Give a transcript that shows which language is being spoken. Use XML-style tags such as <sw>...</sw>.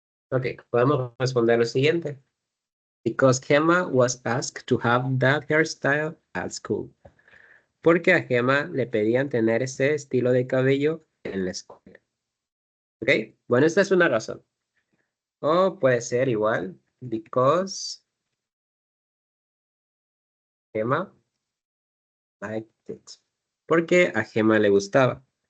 <es>Ok, podemos responder lo siguiente.</es> <en>Because Gemma was asked to have that hairstyle at school.</en> <es>Porque a Gemma le pedían tener ese estilo de cabello en la escuela. Ok, bueno, esta es una razón. O puede ser igual, because</es> <en>Gemma liked it.</en> <es>Porque a Gemma le gustaba.</es>